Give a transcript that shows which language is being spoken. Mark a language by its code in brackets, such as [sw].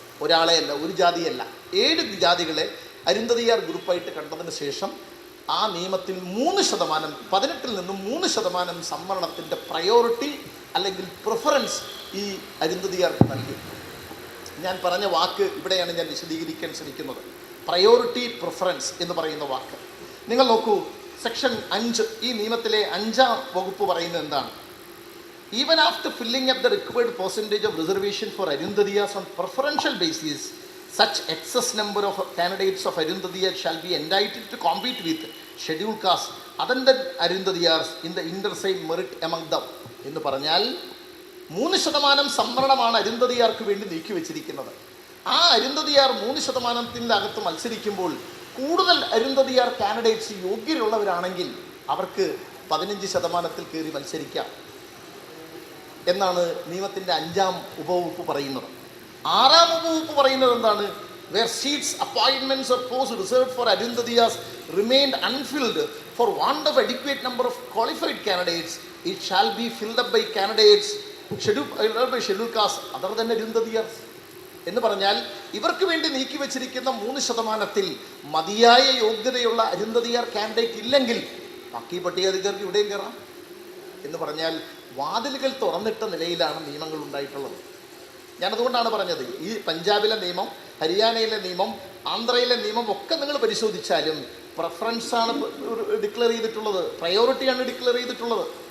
[ml] ഒരാളെയല്ല, ഒരു ജാതിയല്ല, 7 ജാതികളെ അരുന്ധതിയാർ ഗ്രൂപ്പായിട്ട് കണ്ടതിന് ശേഷം ആ നിയമത്തിൽ 3%, 18-ൽ നിന്നും 3% സംവരണത്തിൻ്റെ പ്രയോറിറ്റി അല്ലെങ്കിൽ പ്രിഫറൻസ് ഈ അരുന്ധതിയാർക്ക് നൽകി. ഞാൻ പറഞ്ഞ വാക്ക് ഇവിടെയാണ് ഞാൻ വിശദീകരിക്കാൻ ശ്രമിക്കുന്നത്. പ്രയോറിറ്റി പ്രിഫറൻസ് എന്ന് പറയുന്ന വാക്ക് നിങ്ങൾ നോക്കൂ. സെക്ഷൻ 5 ഈ നിയമത്തിലെ 5ാം വകുപ്പ് പറയുന്നത് എന്താണ്? [en] Even after filling up the required percentage of reservation for Arundhadiyas on preferential basis, such excess number of candidates of Arundhadiyas shall be entitled to compete with scheduled caste other than Arundhadiyas in the intersame merit among them. [ml] എന്ന് പറഞ്ഞാൽ 3% സംവരണമാണ് അരുന്ധതിയാർക്ക് വേണ്ടി നീക്കിവെച്ചിരിക്കുന്നത്. ആ അരുന്ധതിയാർ 3%-ൻ്റെ അകത്ത് മത്സരിക്കുമ്പോൾ കൂടുതൽ Arunthathiyar candidates യോഗ്യരുള്ളവരാണെങ്കിൽ അവർക്ക് 15%-ൽ കയറി മത്സരിക്കാം എന്നാണ് നിയമത്തിൻ്റെ 5ാം ഉപവകുപ്പ് പറയുന്നത്. 6ാം ഉപവകുപ്പ് പറയുന്നത് എന്താണ്? [en] Where seats, appointments or posts reserved for Arundhadiyas remained unfilled for want of adequate number of qualified candidates, it shall be filled up by candidates scheduled caste other than Arundhadiyas. [ml] എന്ന് പറഞ്ഞാൽ ഇവർക്ക് വേണ്ടി നീക്കി വെച്ചിരിക്കുന്ന 3%-ൽ മതിയായ യോഗ്യതയുള്ള അരുന്ധതിയാർ കാൻഡിഡേറ്റ് ഇല്ലെങ്കിൽ ബാക്കി പട്ടികജാതിക്കാർക്ക് ഇവിടെയും കയറാം എന്ന് പറഞ്ഞാൽ വാതിലുകൾ തുറന്നിട്ട നിലയിലാണ് നിയമങ്ങൾ ഉണ്ടായിട്ടുള്ളത്. ഞാനതുകൊണ്ടാണ് പറഞ്ഞത്, ഈ പഞ്ചാബിലെ നിയമം, ഹരിയാനയിലെ നിയമം, ആന്ധ്രയിലെ നിയമം ഒക്കെ നിങ്ങൾ പരിശോധിച്ചാലും പ്രിഫറൻസാണ് ഡിക്ലെയർ ചെയ്തിട്ടുള്ളത്, പ്രയോറിറ്റിയാണ് ഡിക്ലെയർ ചെയ്തിട്ടുള്ളത്.